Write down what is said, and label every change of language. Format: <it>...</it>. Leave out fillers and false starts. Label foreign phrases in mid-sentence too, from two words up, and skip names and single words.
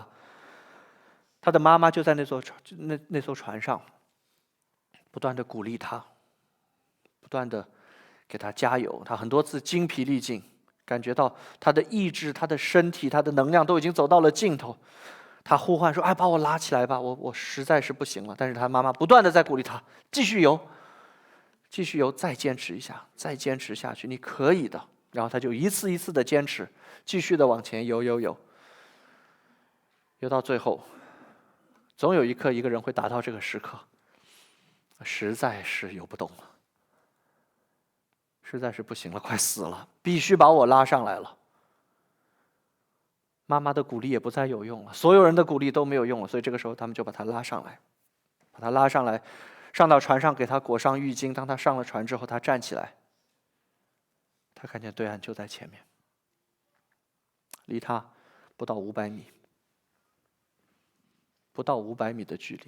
<zh>她的媽媽就在那艘船上，不斷的鼓勵她，不斷的給她加油。她很多次精疲力盡， 感覺到他的意志、他的身體、他的能量都已經走到了盡頭。他呼喚說：“哎，把我拉起来吧，我實在是不行了。” 但是他媽媽不斷的在鼓勵他，繼續游，繼續游，再堅持一下，再堅持下去，你可以的。然後他就一次一次的堅持，繼續的往前游，游到最後，總有一刻一個人會達到這個時刻，實在是游不動了，實在是不行了，快死了，必須把我拉上來了。媽媽的鼓勵也不再有用了，所有人的鼓勵都沒有用了，所以這個時候他們就把他拉上來，上到船上，給他裹上浴巾。当他上了船之後，他站起來，他看見对岸就在前面，離他不到500米，不到500米的距離。</zh>